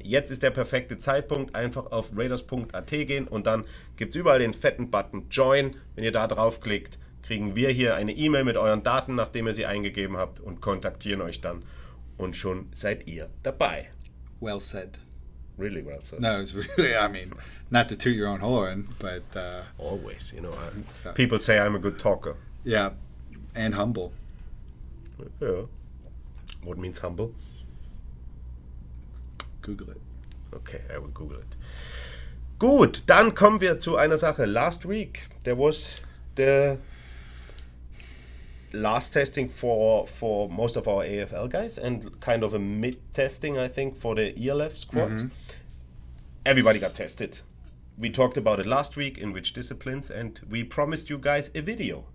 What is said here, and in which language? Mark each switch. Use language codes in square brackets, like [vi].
[de] Jetzt ist der perfekte Zeitpunkt. Einfach auf raiders.at gehen und dann gibt es überall den fetten Button Join. Wenn ihr da draufklickt, kriegen wir hier eine E-Mail mit euren Daten, nachdem ihr sie eingegeben habt, und kontaktieren euch dann. Und schon seid ihr dabei. [en] Well said. Really well said. No, it's really, I mean, not to toot your own horn, but... always, you know. People say I'm a good talker. Yeah, and humble. Yeah. What means humble? Google it. Okay, I will Google it. [de] Gut, dann kommen wir zu einer Sache. [en] Last week, there was the last testing for most of our AFL guys and kind of a mid-testing, I think, for the ELF squad. Mm-hmm. Everybody got tested. We talked about it last week, in which disciplines, and we promised you guys a video.